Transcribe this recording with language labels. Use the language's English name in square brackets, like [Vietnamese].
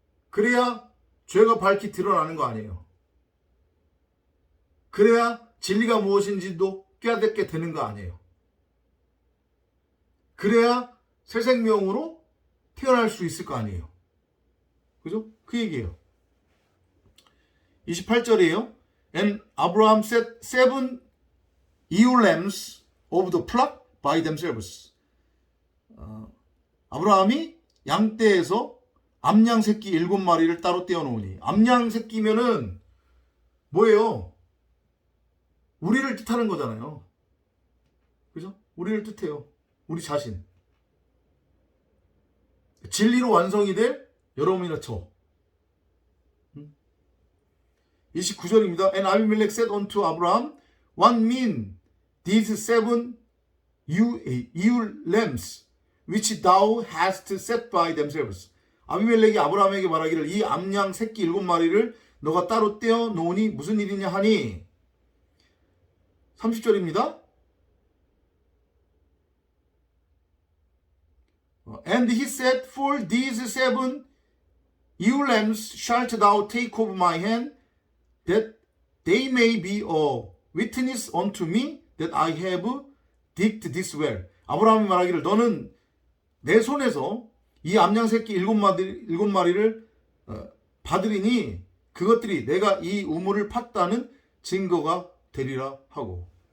[Korean] 그래야 죄가 밝히 드러나는 거 아니에요. 그래야 진리가 무엇인지도 깨닫게 되는 거 아니에요. 그래야 새 생명으로 태어날 수 있을 거 아니에요. 그죠? 그 얘기예요. 28절이에요. [English] And Abraham set 7 ewe lambs of the flock by themselves. [Korean] 아브라함이 양떼에서 암양 새끼 7마리를 따로 떼어놓으니, 암양 새끼면은 뭐예요? 우리를 뜻하는 거잖아요. 그죠? 우리를 뜻해요. 우리 자신. 진리로 완성이 될 여러분이나 저. 29절입니다. [English] And Abimelech said unto Abraham, What mean these 7 ewe lambs which thou hast set by themselves? [Korean] 아비멜렉이 아브라함에게 말하기를 이 암양 새끼 7마리를 너가 따로 떼어 놓으니 무슨 일이냐 하니 30절입니다. [English] And he said, For these 7 ewe lambs shalt thou take of my hand, that they may be a witness unto me that I have digged this well. [Korean] 아브라함이 말하기를 너는 내 손에서 이 암양 새끼 7마리를 받으리니 그것들이 내가 이 우물을 팠다는 증거가 되리라 하고.